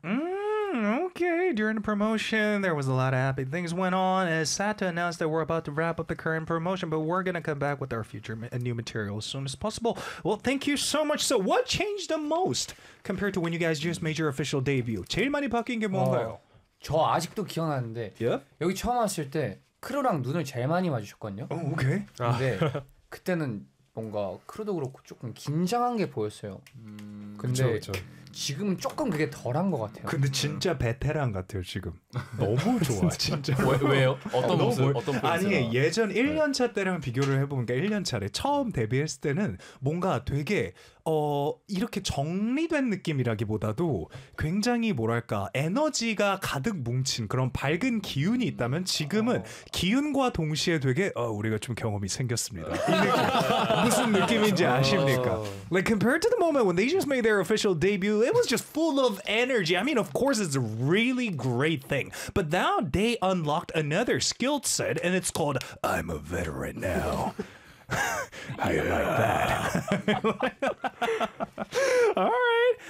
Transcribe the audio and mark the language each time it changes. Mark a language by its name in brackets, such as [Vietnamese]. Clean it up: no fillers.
[English] Okay, during the promotion, there was a lot of happy things went on. It's sad to announce that we're about to wrap up the current promotion, but we're gonna come back with our future new material as soon as possible. Well, thank you so much. So, what changed the most compared to when you guys just made your official debut? [Korean] 제일 많이 바뀐 게 뭔가요? 저 아직도 기억나는데 [English] yep. [Korean] 여기 처음 왔을 때 크루랑 눈을 제일 많이 마주쳤거든요. 오, 오케이. 근데 그때는 뭔가 크루도 그렇고 조금 긴장한 게 보였어요. 근데 그쵸, 그쵸. 지금은 조금 그게 덜한 것 같아요. 근데 진짜 베테랑 같아요 지금. 너무 좋아. 진짜. 왜요? 어떤 모습? 어떤 모습? 아니 예전 1년차 때랑 비교를 해보니까 1년차래. 처음 데뷔했을 때는 뭔가 되게 이렇게 정리된 느낌이라기보다도 굉장히 뭐랄까 에너지가 가득 뭉친 그런 밝은 기운이 있다면 지금은 기운과 동시에 되게 우리가 좀 경험이 생겼습니다. 무슨 느낌인지 아십니까? [English] Like compared to the moment when they just made their official debut, it was just full of energy. I mean, of course, it's a really great thing. But now they unlocked another skill set, and it's called I'm a veteran now. How you like that? All right.